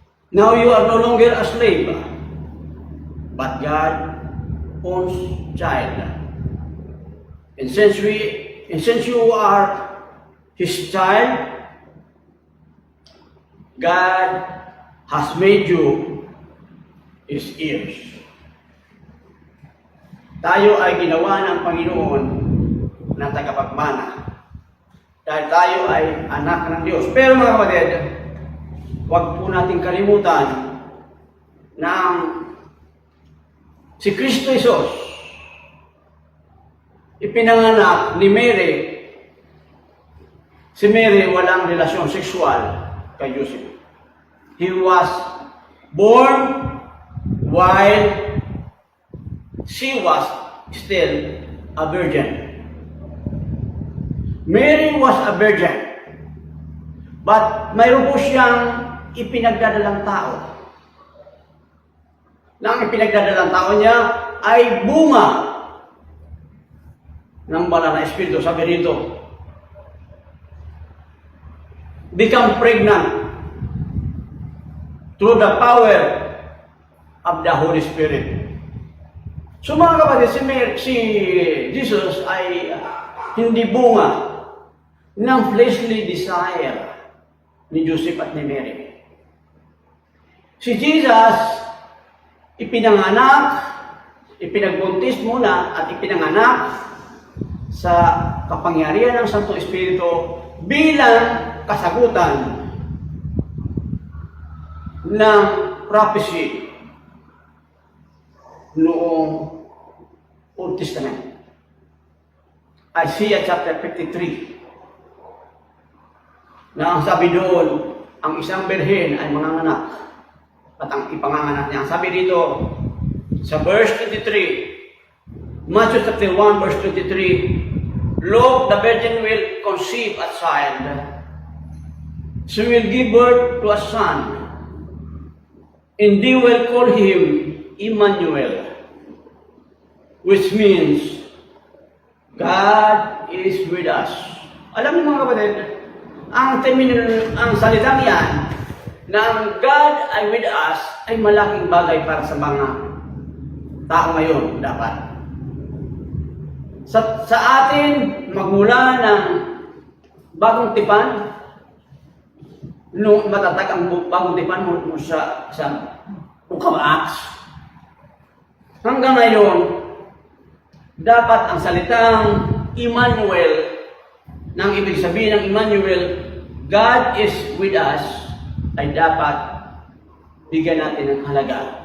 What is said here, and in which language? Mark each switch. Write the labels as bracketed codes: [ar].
[en] Now you are no longer a slave, but God owns child. And since you are His child, God has made you His heirs. [tl] Tayo ay ginawa ng Panginoon na tagapagmana. Dahil tayo ay anak ng Diyos. Pero mga kapatid, huwag po natin kalimutan na si Kristo Jesus ipinanganak ni Mary. Si Mary walang relasyon sexual kay Joseph. [en] He was born while she was still a virgin. Mary was a virgin. [tl] But mayroon po siyang ipinagdadalang tao. Na ang ipinagdadalang tao niya ay bunga ng banal na Espiritu. Sabi rito, [en] become pregnant through the power of the Holy Spirit. [tl] So mga kapatid, si Jesus ay hindi bunga ng fleshly desire ni Joseph at ni Mary. Si Jesus, ipinagbuntis muna at ipinanganak sa kapangyarihan ng Santo Espiritu bilang kasagutan ng prophecy noong Old Testament. [en] Isaiah chapter 53. [tl] Na ang sabi doon, ang isang birhen ay manganganak at ang ipanganganak niya. Ang sabi dito, sa verse 23, Matthew chapter 1 verse 23, [en] Look, the virgin will conceive a child. She will give birth to a son, and they will call him Emmanuel, which means God is with us. [tl] Alam niyo mga kapatid, ang salitang yan, na ang God ay with us, ay malaking bagay para sa mga tao ngayon, dapat. Sa atin, magmula ng bagong tipan, nung matatag ang bagong tipan mo sa Book of Acts, hanggang ngayon, dapat ang salitang Emmanuel, nang ibig sabihin ng Emmanuel, [en] God is with us, [tl] ay dapat bigyan natin ng halaga.